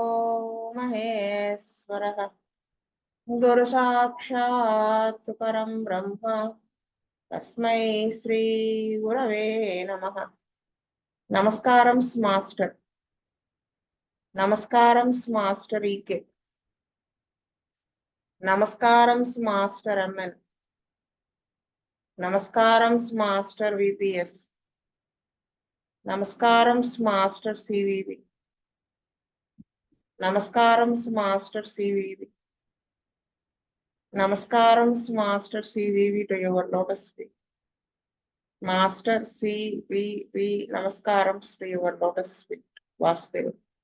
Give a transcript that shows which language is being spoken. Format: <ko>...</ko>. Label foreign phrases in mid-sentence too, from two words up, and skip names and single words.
<sa>महेश्वरः गुरु साक्षात् परं ब्रह्म तस्मै श्री गुरवे नमः</sa> <te>నమస్కారం మాస్టర్ నమస్కారం మాస్టర్</te> <sa>ఈకే</sa> <te>నమస్కారం మాస్టర్ ఎంఎన్ నమస్కారం మాస్టర్ విపిఎస్ నమస్కారం మాస్టర్ సివివి నమస్కారం మాస్టర్ సివివి నమస్కారం మాస్టర్ సివివి</te> <en>to your lotus feet</en> <te>మాస్టర్ సివివి నమస్కారం</te> <en>to your lotus feet</en> <te>వాసుదేవ్.</te>